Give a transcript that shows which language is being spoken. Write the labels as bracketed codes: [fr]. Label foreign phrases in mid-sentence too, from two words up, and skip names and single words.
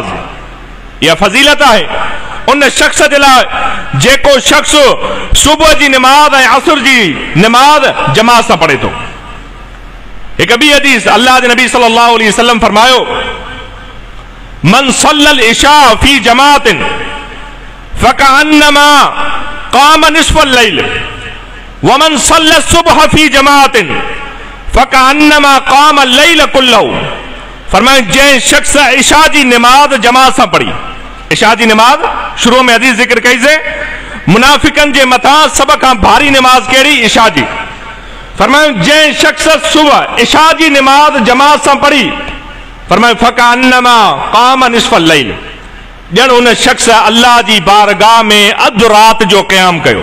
[sd] इहा फज़ीलत आहे उन शख्स जे लाइ जेको शख्स सुबुह जी निमाज़ ऐं असर जी निमाज़ जमात सां पढ़े थो। हिकु ॿी हदीस अल्लाह जे नबी [ar] صلى الله عليه وسلم फरमायो, من صلى العشاء في جماعة فكأنما قام نصف الليل ومن صلى الصبح في جماعة فكأنما قام الليل كله. [sd] फरमाया जंहिं शख्स इशा जी निमाज़ जमात सां पढ़ी, इशा जी निमाज़ शुरू में हदीस ज़िक्र कईसे, मुनाफिकनि जे मथां सभ खां भारी निमाज़ कहिड़ी, इशा जी। फरमाया जंहिं शख्स सुबह इशा जी निमाज़ जमात सां पढ़ी, फरमाया [ar] فكأنما قام نصف الليل, [sd] ॼण उन शख्स अल्लाह जी बारगाह में अधु रात जो क़याम कयो।